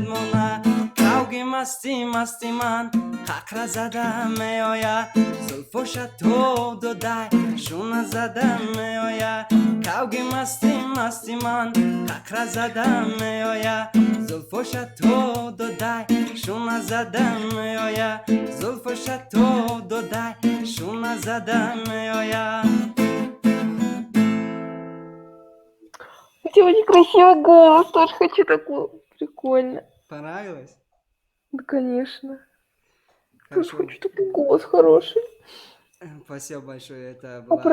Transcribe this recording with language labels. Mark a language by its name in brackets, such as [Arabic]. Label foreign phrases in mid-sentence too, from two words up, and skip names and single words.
[Tajik] мона Кауги масти масти ман, қақра зада меоя Зулфоша то додай, шуна зада меоя Кауги масти масти ман, қақра зада меоя Зулфоша то додай, шуна зада меоя Зулфоша то додай, шуна зада меоя [Russian] У тебя очень красивый голос, тоже хочу такой. Прикольно. Понравилось? Да, конечно. Тоже Хорошо. хочу такой голос хороший. Спасибо большое, это А была...